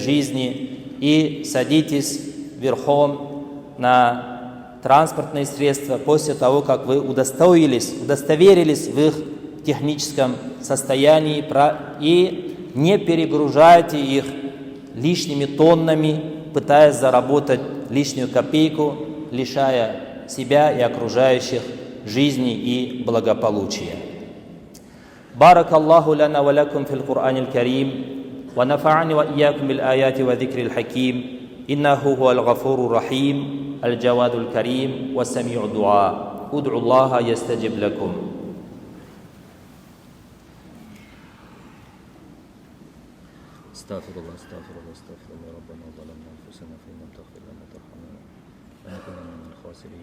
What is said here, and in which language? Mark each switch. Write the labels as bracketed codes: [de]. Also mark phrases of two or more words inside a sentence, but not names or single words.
[ru] жизни и садитесь верхом на транспортные средства после того, как вы удостоверились в их техническом состоянии, и не перегружайте их лишними тоннами, пытаясь заработать лишнюю копейку, лишая себя и окружающих жизни и благополучия. [ar] بارك الله لنا ولكم في القرآن الكريم ونفعني وإياكم بالآيات وذكر الحكيم إنه هو الغفور الرحيم الجواد الكريم والسميع الدعاء ادعوا الله يستجب لكم. استغفر الله ربنا ظلمنا أنفسنا فإن لم تغفر لنا وترحمنا لنكن من الخاسرين.